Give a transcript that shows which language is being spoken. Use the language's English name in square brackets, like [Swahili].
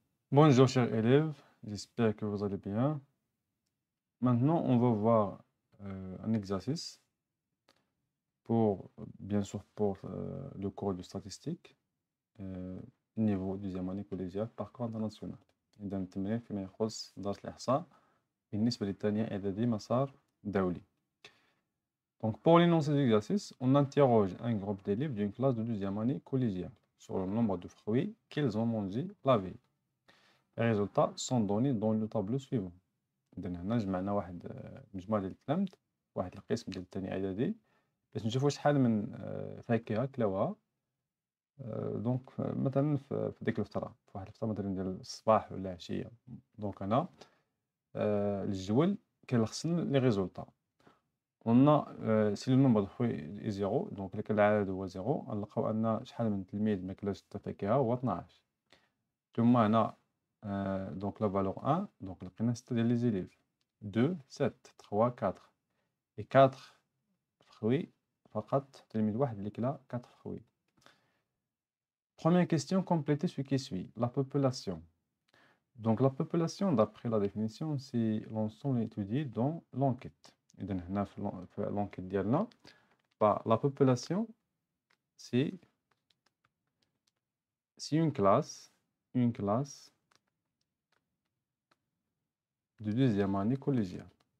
[French] Bonjour chers élèves, j'espère que vous allez bien. Maintenant, on va voir un exercice pour, bien sûr, pour le cours de statistique, niveau deuxième année collégiale, parcours international. [Arabic] إذا التمرين فيما يخص دراسة الإحصاء بالنسبة للثانية إعدادي مسار دولي. [French] Donc, pour l'énoncé de l'exercice, on interroge un groupe d'élèves d'une classe de deuxième année collégiale sur le nombre de fruits qu'ils ont mangés la veille. Les résultats sont donnés dans le tableau suivant. [Arabic] إذا هنا جمعنا واحد مجموعة ديال الكلام واحد القسم ديال الثاني إعدادي باش نشوفوا شحال من فاكهة كلاوها. دونك مثلا في ديك الفترة في واحد الفترة مثلا ديال الصباح ولا العشية. دونك هنا الجدول كيلخص لي ريزولطا. قلنا [French] سي لو نومبر دو فروي زيرو، [Arabic] دونك إلا كان العدد هو زيرو غنلقاو أن شحال من تلميذ ماكلاش حتى فاكهة هو 12. ثم هنا دونك لا فالور 1، دونك لقينا 6 ديال [French] لي زيليف، [Arabic] 2 7 3 4 [French] et 4 fruits [Arabic] فقط تلميذ واحد اللي كلا [French] 4 fruits. Première question, complétez ce qui suit. La population. Donc la population, d'après la définition, c'est l'ensemble étudié dans l'enquête. Et donc l'enquête [Arabic] ديالنا [French] la population, c'est une classe de deuxième année collégiale.